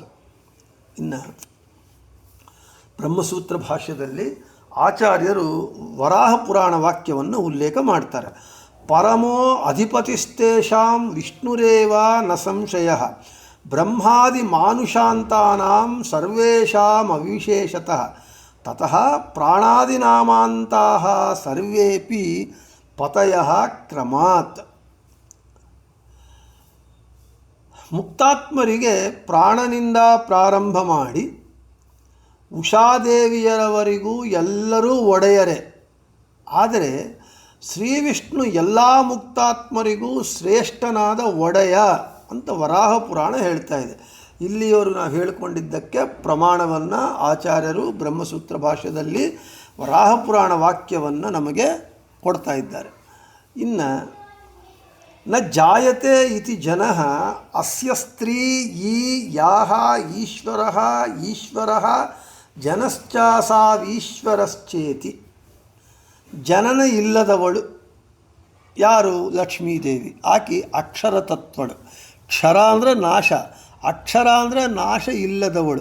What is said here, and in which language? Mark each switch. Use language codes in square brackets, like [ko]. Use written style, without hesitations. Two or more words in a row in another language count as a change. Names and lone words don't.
[kn] ಇನ್ನು ಬ್ರಹ್ಮಸೂತ್ರ ಭಾಷ್ಯದಲ್ಲಿ ಆಚಾರ್ಯರು ವರಾಹ ಪುರಾಣ ವಾಕ್ಯವನ್ನು ಉಲ್ಲೇಖ ಮಾಡ್ತಾರೆ. [sa] ಪರಮೋ ಅಧಿಪತಿಸ್ತೇಷಾಂ ವಿಷ್ಣುರೇವ ನ ಸಂಶಯ ಬ್ರಹ್ಮಾದಿ ಮಾನುಷಾಂತಾನಾಂ ಸರ್ವೇಷಾಂ ಅವಿಶೇಷತಃ ತತಃ ಪ್ರಾಣಾದಿನಾಮಾಂತಾಃ ಸರ್ವೇಪಿ ಪತಯಃ ಕ್ರಮಾತ್. [kn] ಮುಕ್ತಾತ್ಮರಿಗೆ ಪ್ರಾಣನಿಂದ ಪ್ರಾರಂಭ ಮಾಡಿ ಉಷಾದೇವಿಯರವರೆಗೂ ಎಲ್ಲರೂ ಒಡೆಯರೆ. ಆದರೆ ಶ್ರೀ ವಿಷ್ಣು ಎಲ್ಲ ಮುಕ್ತಾತ್ಮರಿಗೂ ಶ್ರೇಷ್ಠನಾದ ಒಡೆಯ ಅಂತ ವರಾಹ ಪುರಾಣ ಹೇಳ್ತಾ ಇದೆ. ಇಲ್ಲಿಯವರು ನಾವು ಹೇಳಿಕೊಂಡಿದ್ದಕ್ಕೆ ಪ್ರಮಾಣವನ್ನು ಆಚಾರ್ಯರು ಬ್ರಹ್ಮಸೂತ್ರ ಭಾಷ್ಯದಲ್ಲಿ ವರಾಹ ಪುರಾಣ ವಾಕ್ಯವನ್ನು ನಮಗೆ ಕೊಡ್ತಾ ಇದ್ದಾರೆ. [sa] ಇನ್ನು ನ ಜಾಯತೆ ಇತಿ ಜನಃ ಅಸ್ಯ ಸ್ತ್ರೀ ಈ ಯಾಹ ಈಶ್ವರಃ ಜನಶ್ಚಾಸಾವೀಶ್ವರಶ್ಚೇತಿ. [kn] ಜನನ ಇಲ್ಲದವಳು ಯಾರು? ಲಕ್ಷ್ಮೀದೇವಿ. ಆಕೆ ಅಕ್ಷರ ತತ್ವಳು. ಕ್ಷರ ಅಂದರೆ ನಾಶ, ಅಕ್ಷರ ಅಂದರೆ ನಾಶ ಇಲ್ಲದವಳು.